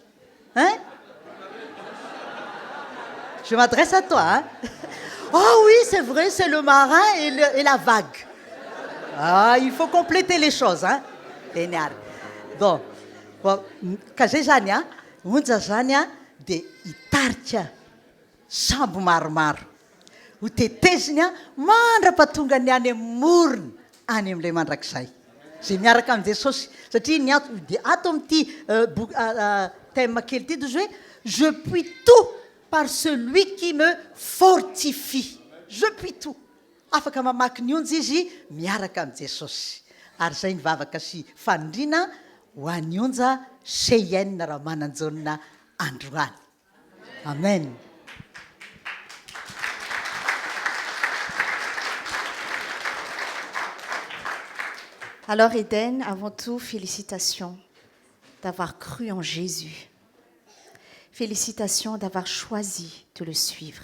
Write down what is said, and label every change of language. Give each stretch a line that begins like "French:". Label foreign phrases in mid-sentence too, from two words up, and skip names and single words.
French: je m'adresse à toi oh oui c'est vrai c'est le marin et la vague il faut compléter les choses bon
Malagasy: ka zay zany onja zany dia hitarika sambo maromaro ho teteziny mandra-pahatonga ny any amin'ny morony any amin'ilay mandrakizay zay miaraka amin'i Jesosy satria dia ato amin'ity thème kely ity hoe
French: je puis tout par celui qui me fortifie je puis tout
Malagasy: afaka mamaky ny onja izy miaraka amin'i Jesosy ary zay nivavaka sy fanindrina ho an'ny onja Cheyenne raha mananjonina androany amen.
French: Alors Eden, avant tout, félicitations d'avoir cru en Jésus. Félicitations d'avoir choisi de le suivre.